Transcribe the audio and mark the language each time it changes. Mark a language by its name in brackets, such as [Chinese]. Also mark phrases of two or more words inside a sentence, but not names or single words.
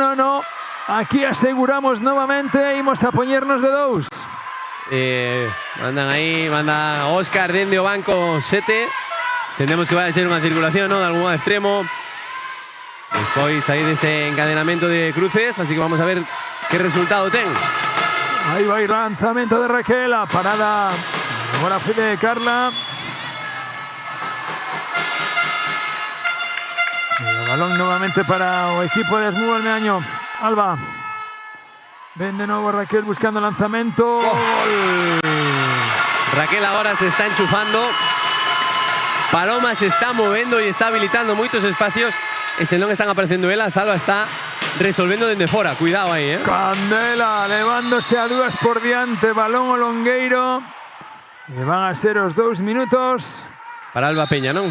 [Galician] Aquí aseguramos novamente, imos a poñernos de dous. Mandan aí, manda Óscar dende o banco 7. Entendemos que vai a ser unha circulación, ¿no?, de algún extremo. Despois aí dese encadenamento de cruces, así que vamos a ver que resultado ten. [Spanish] Ahí va el lanzamiento de Raquel, la parada ahora fue de Carla. El balón nuevamente para el equipo de Asmuga al Meaño. Alba. Ven de nuevo Raquel buscando lanzamiento. ¡Gol! Raquel ahora se está enchufando. [Galician] Paloma se está movendo e está habilitando moitos espacios e se non están aparecendo elas, Alba está resolvendo dende fora. Cuidado aí, Candela levándose a dúas por diante, balón o Longueiro. E van a ser os 2 minutos. Para Alba Peña, non?